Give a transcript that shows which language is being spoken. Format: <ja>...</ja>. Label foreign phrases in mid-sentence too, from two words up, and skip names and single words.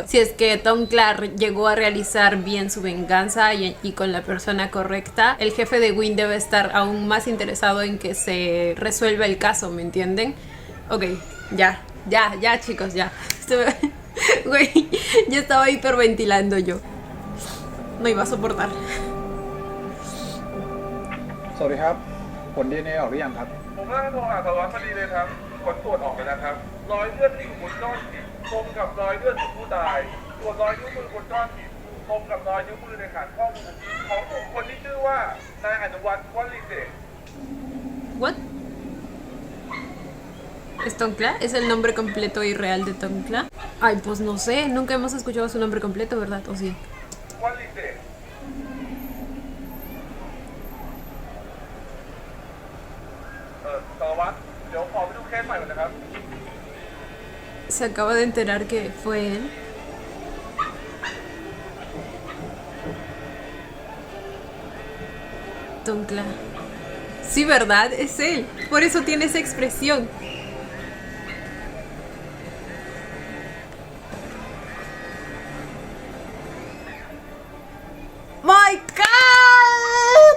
<es>Si es que Tongla llegó a realizar bien su venganza y con la persona correcta, el jefe de Wynn debe estar aún más interesado en que se resuelva el caso, ¿me entienden? Ok, ya chicos, ya. Güey, ya estaba hiperventilando yo. No iba a soportar.</es> <th>สวัสดีครับผล DNA ออกหรือยังครับ ผมกำลังโทรหาสารวัตรพอดีเลยครับผลตรวจออกไปแล้วครับรอยเลือดที่อยู่บนก้อนหินตรงกับรอยเลือดของผู้ตายส่วนรอยนิ้วมือบนก้อนหินตรงกับรอยนิ้วมือในฐานข้อมูลของกลุ่มคนที่ชื่อว่านายอนุวัฒน์วัลิเดช What?</th> <es>¿Es Tongla? ¿Es el nombre completo y real de Tongla? Ay, pues no sé, nunca hemos escuchado su nombre completo, ¿verdad? ¿O sí?</es> <th>วัลิเดช สารวัตรเดี๋ยวขอไปดูเคสใหม่ก่อนนะครับ</th> <es>Se acaba de enterar que fue él. Tongla. Sí, ¿verdad? Es él. Por eso tiene esa expresión.</es> <en>¡My God!</en>